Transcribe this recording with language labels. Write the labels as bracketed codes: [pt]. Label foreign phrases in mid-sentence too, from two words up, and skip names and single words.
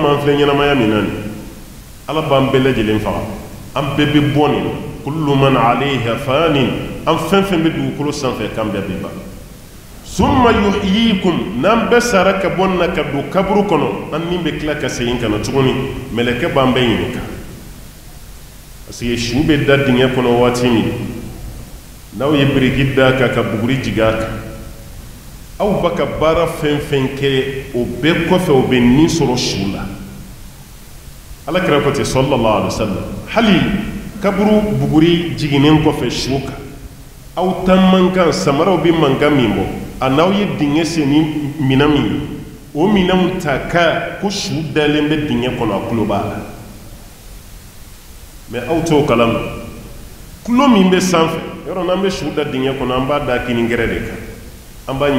[bm] an filɛ ɲɛnamaya min na nin ala b'an bɛɛ lajɛlen faga an bɛɛ bɛ bɔ nin [ar] كل من عليها فان [bm] an fɛn fɛn bɛ dugukolo sanfɛ k'an bɛɛ bɛ ban [ar] ثم يحييكم [bm] n'an bɛɛ sara ka bɔ nin na ka don kaburu kɔnɔ an ni bɛ tila ka segin ka na tuguni mɛlɛkɛ b'an bɛɛ ɲininka [fr] parce que [bm] su bɛ da dingɛ kɔnɔ waati min n'aw ye biriki da kan ka buguri jig'a kan aw ba ka baara fɛn fɛn kɛ o bɛɛ kɔfɛ o bɛ nin sɔrɔ su la alakira ko ten [ar] صلى الله عليه وسلم [bm] hali kaburu buguri jiginen kɔfɛ su kan aw ta man kan samaraw bɛ mankan min bɔ a n'aw ye dingɛ sen ni minɛn min ye o minɛnw ta ka ko su dalen bɛ dingɛ kɔnɔ a tulo b'a la mais aw t'o kalama tulo min bɛ sanfɛ yɔrɔ n'an bɛ su da dingɛ kɔnɔ an b'a da kini gɛrɛ de kan an b'a